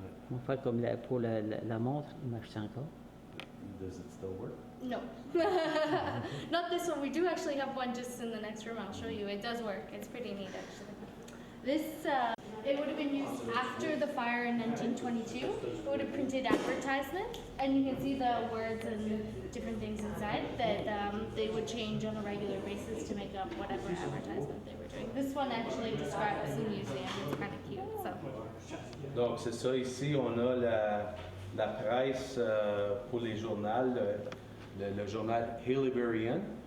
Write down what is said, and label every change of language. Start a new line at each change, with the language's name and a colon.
French: On va faire comme pour la montre, il marche encore.
English: Does it still work? No. Not this one. We do actually have one just in the next room. I'll show you. It does work. It's pretty neat, actually. This, it would have been used after the fire in 1922. It would have printed advertisements, and you can see the words and different things inside that they would change on a regular basis to make up whatever advertisement they were doing. This one actually describes the museum. It's kind of cute. So.
French: Donc, c'est ça. Ici, on a la presse pour les journaux, le journal Haileyburyan.